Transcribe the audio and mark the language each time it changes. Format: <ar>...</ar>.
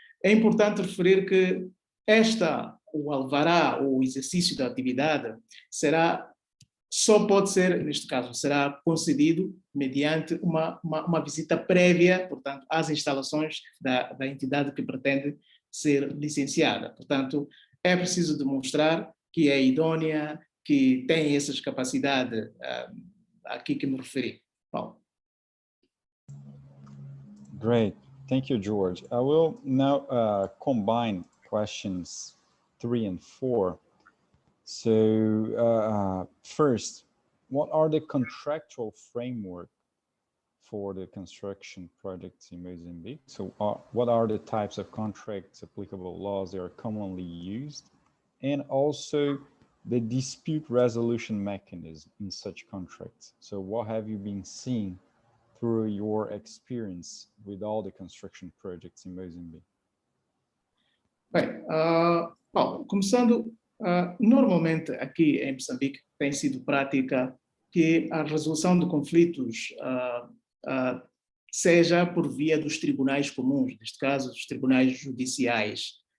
<pt>É importante referir que o alvará ou o exercício da atividade só pode ser, neste caso, será concedido mediante uma visita prévia, portanto, às instalações da entidade que pretende ser licenciada. Portanto, é preciso demonstrar que é idônea, que tem essas capacidades aqui que me referi. Paulo.</pt> <en>Great. Thank you, George. I will now combine questions 3 and 4. So first, what are the contractual framework for the construction projects in Mozambique? So what are the types of contracts, applicable laws that are commonly used? And also the dispute resolution mechanism in such contracts. So what have you been seeing through your experience with all the construction projects in Mozambique?</en> <pt>Bem, bom, começando, normalmente aqui em Moçambique tem sido prática que a resolução de conflitos seja por via dos tribunais comuns, neste caso, dos tribunais judiciais.</pt>